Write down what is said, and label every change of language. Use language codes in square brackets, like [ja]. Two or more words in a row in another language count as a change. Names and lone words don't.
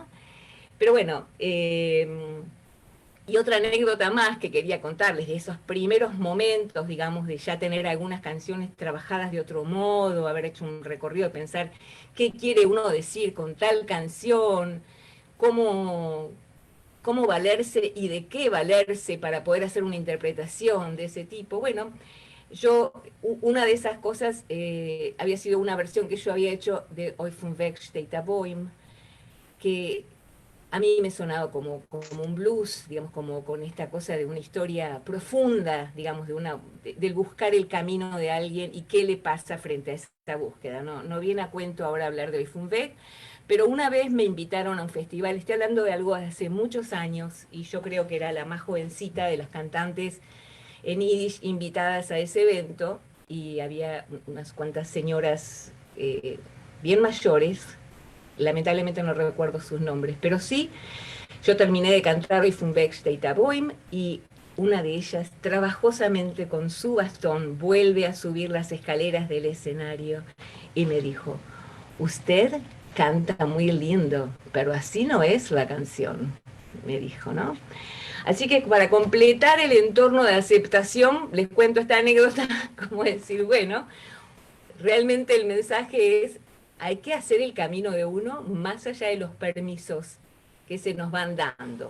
[es] Pero bueno, y otra anécdota más que quería contarles de esos primeros momentos, digamos, de ya tener algunas canciones trabajadas de otro modo, haber hecho un recorrido de pensar qué quiere uno decir con tal canción, cómo valerse y de qué valerse para poder hacer una interpretación de ese tipo. Bueno, una de esas cosas había sido una versión que yo había hecho de Oi vom Weg steht der Baum, que a mí me sonaba como un blues, digamos, como con esta cosa de una historia profunda, digamos, del buscar el camino de alguien y qué le pasa frente a esa búsqueda. No viene a cuento ahora hablar de Oi vom Weg, pero una vez me invitaron a un festival, estoy hablando de algo de hace muchos años, y yo creo que era la más jovencita de las cantantes en Yiddish invitadas a ese evento, y había unas cuantas señoras bien mayores, lamentablemente no recuerdo sus nombres, pero sí, yo terminé de cantar Oi vom Weg steht der Baum, y una de ellas, trabajosamente con su bastón, vuelve a subir las escaleras del escenario y me dijo, usted canta muy lindo, pero así no es la canción, me dijo, ¿no? Así que para completar el entorno de aceptación, les cuento esta anécdota, como decir, bueno, realmente el mensaje es, hay que hacer el camino de uno más allá de los permisos que se nos van dando.